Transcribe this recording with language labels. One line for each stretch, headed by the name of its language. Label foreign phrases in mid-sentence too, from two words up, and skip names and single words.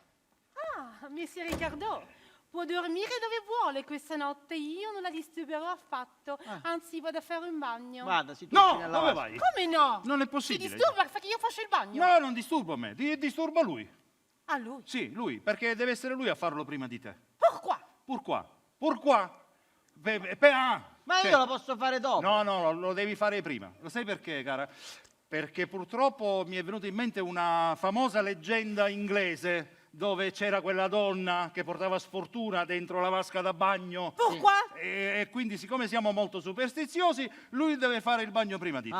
Italian: Ah, Messie Riccardo, può dormire dove vuole questa notte, io non la disturberò affatto, anzi vado a fare un bagno. Vada, si No, tucci nella dove vasca. vai? Come no? Non è Ti possibile. disturba perché io faccio il bagno? No, non disturba me, disturba lui. A lui? Sì, lui, perché deve essere lui a farlo prima di te.
French: Pourquoi? Pourquoi?
Italian: Ma io lo posso fare dopo. No, lo devi fare prima. Lo sai perché, cara? Perché purtroppo mi è venuta in mente una famosa leggenda inglese dove c'era quella donna che portava sfortuna dentro la vasca da bagno.
French: Pourquoi?
Italian: E quindi, siccome siamo molto superstiziosi, lui deve fare il bagno prima di te.